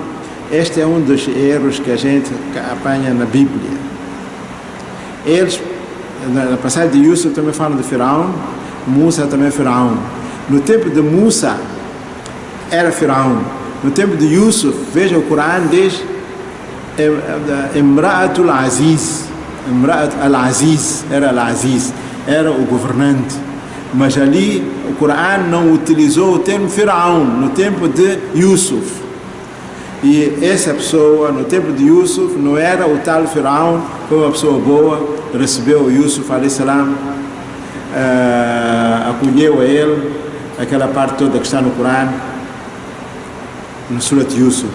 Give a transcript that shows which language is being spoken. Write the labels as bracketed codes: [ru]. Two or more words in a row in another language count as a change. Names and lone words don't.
[pt] Este é um dos erros que a gente apanha na Bíblia. Eles, na passagem de Yusuf também falam de Firaun, Musa também é Firaun. No tempo de Musa era Firaun. No tempo de Yusuf, veja o Corão diz Imra'at al-Aziz. Imra'at al-Aziz, era o governante. Mas ali o Corão não utilizou o termo Firaun no tempo de Yusuf. E essa pessoa, no tempo de Yusuf, não era o tal Firaun, foi uma pessoa boa, recebeu o Yusuf, a.s., acolheu a ele, aquela parte toda que está no Corão, no Surat Yusuf.